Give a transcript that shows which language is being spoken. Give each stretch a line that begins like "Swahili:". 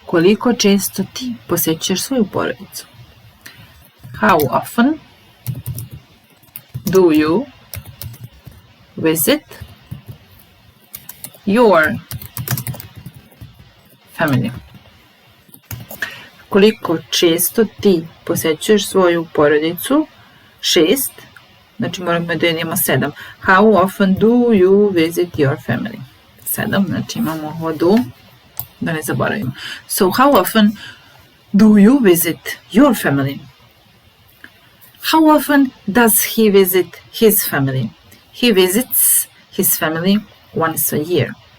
Serbian: Koliko često ti posjećuješ svoju porodicu?
English: How often do you visit your family?
Serbian: Koliko često ti posjećuješ svoju porodicu? 6, znači moramo da imamo 7.
English: How often do you visit your family? 7,
Serbian: znači imamo ovo do, da ne zaboravimo.
English: So, how often do you visit your family? How often does he visit his family? He visits his family once a year.